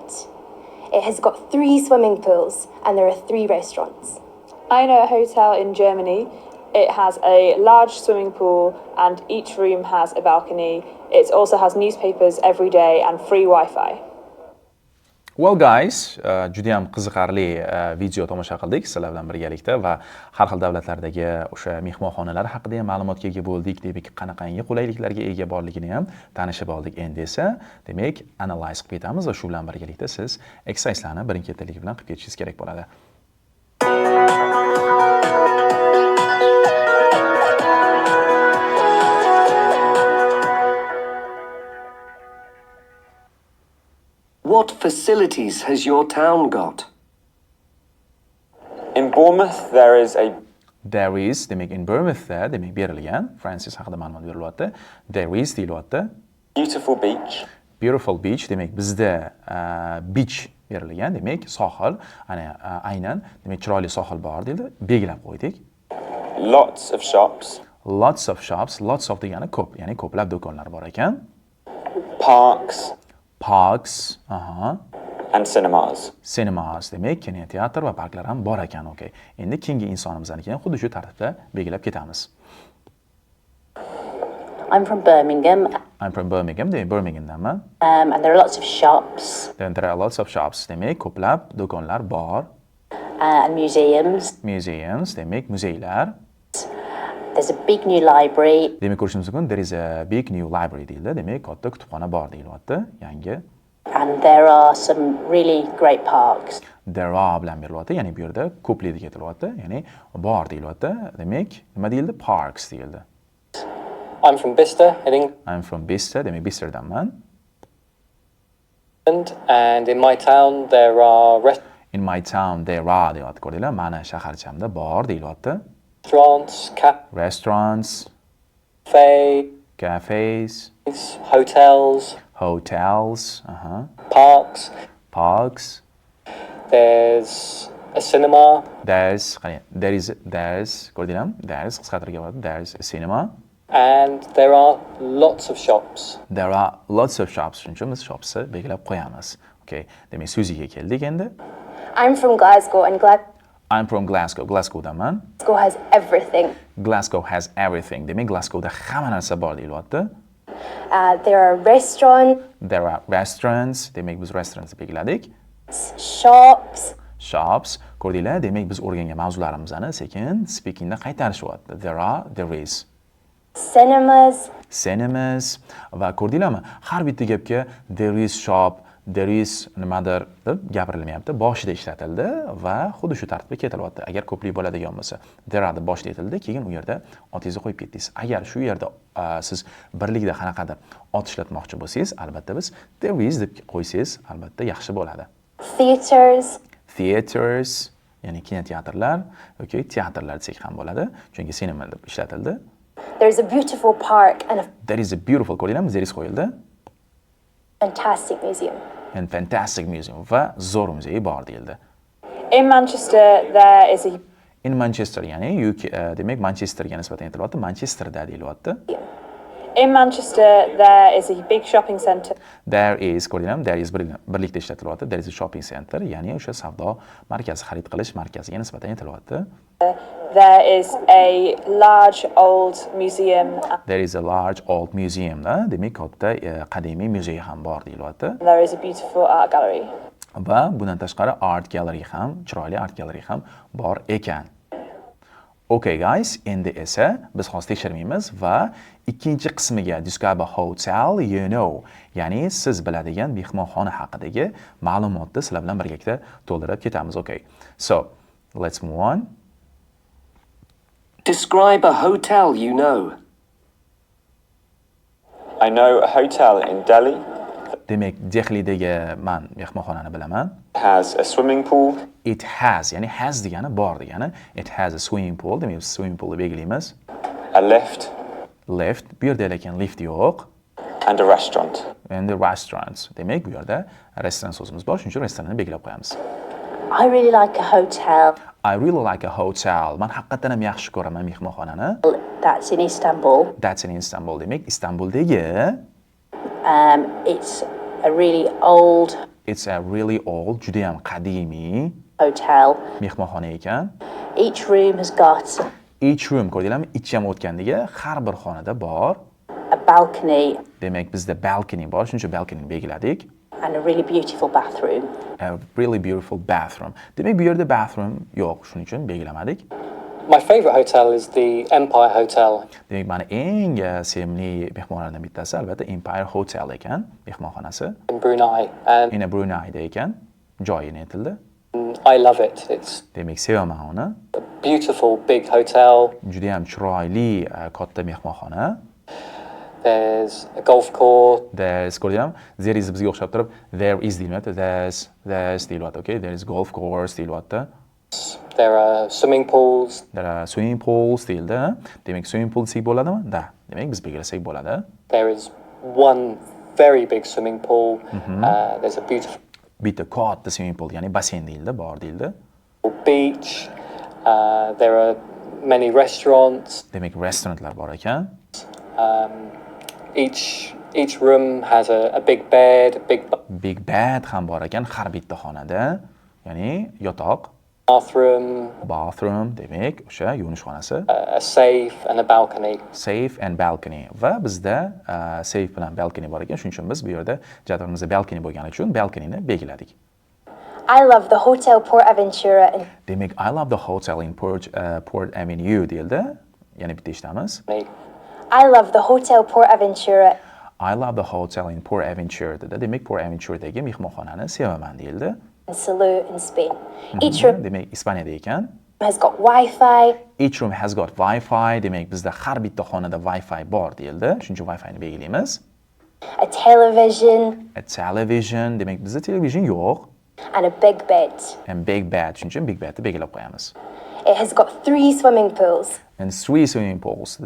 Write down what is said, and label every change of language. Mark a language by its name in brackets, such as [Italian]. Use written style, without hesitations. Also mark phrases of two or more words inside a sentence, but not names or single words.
[English] It has got 3 swimming pools, and there are 3 restaurants. I know a hotel in Germany It has a large swimming pool and each room has a balcony. It also has newspapers every day and free Wi-Fi. Well guys, [Uzbek] juda ham qiziqarli video tomosha qildik sizlar bilan birgalikda va har xil davlatlardagi o'sha mehmonxonalar haqida ham ma'lumotga ega bo'ldik. Demak, qanaqangi qulayliklarga ega borligini ham tanishib oldik. Endi esa, demak, analyze qilib ketamiz va shu bilan birgalikda siz exerciselarni birin-ketinlik bilan qilib ketishingiz kerak bo'ladi. [English] What facilities has your town got? In Bournemouth, there is a There is, [Uzbek] demak, in Bournemouthda, demak, berilgan, Francis haqida ma'lumot berilyapti. [English] There is [Uzbek] deyilyapti. [English] beautiful beach, Beautiful beach, [Uzbek] demak, bizda beach berilgan, demak, sohil, aynan, demak, chiroyli sohil bor deydi, belgilab qo'ydik. [English] lots of shops, Lots of shops, lots of [Uzbek] degani ko'p, ya'ni ko'plab do'konlar bor ekan. [English] parks, Parks, and cinemas. cinemas, [Uzbek] demak, kinoteatr va parklar ham bor ekan, okay. Endi keyingi insonimizdan keyin xuddi shu tartibda belgilab ketamiz. [English] I'm from Birmingham, I'm from Birmingham, [Uzbek] demak, Birminghamdanman. [English] and there are lots of shops Then there are lots of shops, [Uzbek] demak, ko'plab do'konlar bor. [English] and museums. Museums, [Uzbek] demak, muzeylar. [English] There's a big new library. [Uzbek] Demak, ko'rishimiz mumkin, [English] there is a big new library deyildi. [Uzbek] Demak, katta kutubxona bor deyilyapti, yangi. [English] And there are some really great parks. There are [Uzbek] bilan berilyapti, ya'ni bu yerda ko'plik ketilyapti, ya'ni bor deyilyapti. Demak, nima deyildi? Parks deyildi. [English] I'm from Bicester in England, I'm from Bicester, [Uzbek] demak, Bisterdanman. [English] and in my town there are In my town there are [Uzbek] deyapti, ko'rdinglar? Mani shaharchamda bor deyilyapti. [English] restaurants, Restaurants, cafes, hotels, hotels, parks. parks. There's a cinema, There's, ko'rdinglarmi? There's, [Uzbek] qisqartirib bo'ladi. [English] There's a cinema. and there are lots of shops. There are lots of shops. [Uzbek] Shuning uchun biz shopsni belgilab qo'yamiz. Okay, demak, so'ziga keldik endi. [English] I'm from Glasgow, and I'm from Glasgow. Glasgowdaman. Glasgow has everything. Glasgow has everything. [Uzbek] Demak, Glasgowda hamma narsa bor deyilyapti. [English] There are restaurants, There are restaurants. [Uzbek] Demak, biz restaurants belgiladik. [English] shops, Shops. Ko'rdinglar? [Uzbek] Demak, biz o'rgangan mavzularimizni sekin speakingda qaytarishyapti. [English] There is. cinemas, Cinemas. [Uzbek] Va ko'rdinglarmi? Har bitta gapga [English] there is shop, there is [Uzbek] nimadir deb gapirilmayapti. Boshida ishlatildi va xuddi shu tartibda ketilyapti. Agar ko'plik bo'ladigan bo'lsa, [English] there are [Uzbek] deb boshida aytildi, keyin u yerda otingizni qo'yib ketdingiz. Agar shu yerda siz birlikda qanaqadir ot ishlatmoqchi bo'lsangiz, albatta biz [English] there is [Uzbek] deb qo'ysangiz, albatta yaxshi bo'ladi. Theaters, ya'ni kinoteatrlar yoki teatrlar desak ham bo'ladi, chunki cinema deb ishlatildi. [English] there's a beautiful park and a There is a beautiful, ko'ringlarmi, there is qo'yildi. fantastic museum. And fantastic museum [Uzbek] va zo'r muzey bor deyildi. [English] In Manchester, there is a [Uzbek] In Manchester, ya'ni UK, demak Manchesterga nisbatan aytilyapti, Manchesterda deyilyapti. [English] In Manchester, there is a big shopping centre. There is, ko'ringlarmi, there is [Uzbek] birlikda ishlatilyapti. [English] There is a shopping center, [Uzbek] ya'ni o'sha savdo markazi, xarid qilish markaziga nisbatan aytilyapti. [English] There is a large old museum. There is a large old museum, [Uzbek] demak katta qadimiy muzey ham bor deyilyapti. [English] And there is a beautiful art gallery. [Uzbek] Va bundan tashqari [English] art gallery [Uzbek] ham, chiroyli [English] art gallery [Uzbek] ham bor ekan. [English] Okay guys, [Uzbek] endi esa biz hozir tekshirmaymiz va ikkinchi qismiga [English] describe a hotel you know, [Uzbek] ya'ni siz biladigan mehmonxona haqidagi ma'lumotni sizlar bilan birgalikda to'ldirib ketamiz. [English] Okay. So, let's move on. Describe a hotel you know. I know a hotel in Delhi. [Uzbek] Demak, Dehlidagi men mehmonxonani bilaman. [English] Has a swimming pool. It has, [Uzbek] ya'ni has degani bor degani. [English] It has a swimming pool, [Uzbek] demak [English] swimming poolni [Uzbek] belgilaymiz. [English] A lift. Lift, [Uzbek] bu yerda lekin lift yo'q. [English] And a restaurant. And the restaurants. [Uzbek] Demak, bu yerda restoran so'zimiz bor, shuning uchun restoranni belgilab qo'yamiz. [English] I really like a hotel I really like a hotel. [Uzbek] Men haqiqatan ham yaxshi ko'raman mehmonxonani. [English] that's in Istanbul. That's in Istanbul. [Uzbek] Demak, Istanbuldagi [English] It's a really old it's a really old, [Uzbek] juda ham qadimiy [English] hotel. [Uzbek] mehmonxona ekan. [English] Each room has got Each room ko'rdinglarmi? [Uzbek] Ich ham o'tgandagi har bir xonada bor. [English] a balcony [Uzbek] Demak, bizda balcony bor, shuning uchun balcony belgiladik. [English] and a really beautiful bathroom. A really beautiful bathroom. [Uzbek] Demak, bu yerda bathroom yo'q, shuning uchun belgilamadik. [English] My favourite hotel is the Empire Hotel. [Uzbek] Demak, mani eng sevimli mehmonlardan bittasi albatta Empire Hotel ekan, mehmonxonasi. [English] In Brunei, and [Uzbek] Yana Bruneyda ekan, joyi aytildi. [English] I love it. It's [Uzbek] Demak, sevaman uni. [English] a beautiful big hotel. [Uzbek] Juda ham chiroyli katta mehmonxona. [English] There's a golf course. [Uzbek] There's ko'rdinglarmi? [English] There is [Uzbek] bizga o'xshab turib, [English] there is [Uzbek] deyilmayapti. [English] There's deyilyapti, okay? There is golf course deyilyapti. There are swimming pools. There are swimming pools deyildi. [Uzbek] Demak, [English] swimming pool [Uzbek] desak bo'ladimi? Da. Demak, biz belgilasak bo'ladi. [English] There is one very big swimming pool. There's a beautiful [Uzbek] Bitta katta [English] swimming pool, [Uzbek] ya'ni basseyn deyildi, bor deyildi. [English] beach. There are many restaurants. [Uzbek] Demak, restoranlar bor ekan. [English] Each room has a big bed, a big Big bed [Uzbek] ham bor ekan har bitta xonada. Ya'ni yotoq, [English] bathroom, [Uzbek] demak, o'sha yuvinish xonasi, [English] a safe and a balcony. safe and balcony. [Uzbek] Va bizda safe bilan balcony bor ekan. Shuning uchun biz bu yerda jadvalimizda balcony bo'lgani uchun balconyni belgiladik. [English] I love the Hotel Port Aventura in Demak, I love the hotel in Port Avenue deyildi. [Uzbek] Yana bitta eshitamiz. [English] I love the Hotel Port Aventura I love the hotel in Port Aventure dedi. [Uzbek] Demak, Port Aventuredagi mehmonxonani sevaman deyildi. [English] in Salou in Spain. Each room [Uzbek] Demak, Ispaniyada ekan. [English] has got Wi-Fi, Each room has got Wi-Fi. [Uzbek] Demak, bizda har bitta xonada Wi-Fi bor deyildi. Shuning uchun Wi-Fi ni belgilaymiz. [English] a television, A television. [Uzbek] Demak, bizda television yo'q. [English] and a big bed. And big bed. [Uzbek] Shuning uchun [English] big bedni [Uzbek] belgilab qo'yamiz. [English] It has got 3 swimming pools, And 3 swimming pools dedi.